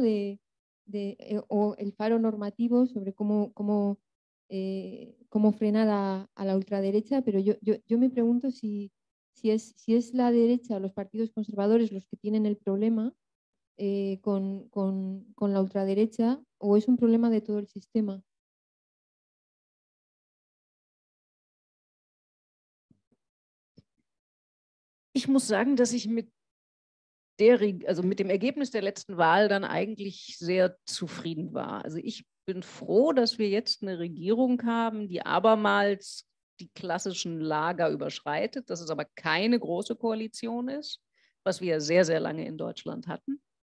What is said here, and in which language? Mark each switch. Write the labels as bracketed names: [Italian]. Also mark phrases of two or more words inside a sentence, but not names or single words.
[Spanish] O el faro normativo sobre cómo frenar a la ultraderecha, pero yo me pregunto si es la derecha o los partidos conservadores los que tienen el problema con la ultraderecha, o es un problema de todo el sistema. [German] Ich muss sagen, dass ich mit dem Ergebnis der letzten Wahl dann eigentlich sehr zufrieden war. Also ich bin froh, dass wir jetzt eine Regierung haben, die abermals die klassischen Lager überschreitet, dass es aber keine große Koalition ist, was wir sehr, sehr lange in Deutschland hatten.